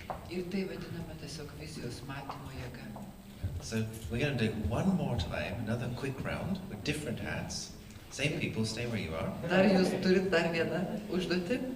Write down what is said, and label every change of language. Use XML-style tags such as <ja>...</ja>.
<lt>Ir tai vadinama tiesiog vizijos matymo jėga.</lt> <en>So we're going to do one more time, another quick round with different hats. Same people, stay where you are.</en> <lt>Dar jūs turit dar vieną užduotį.</lt>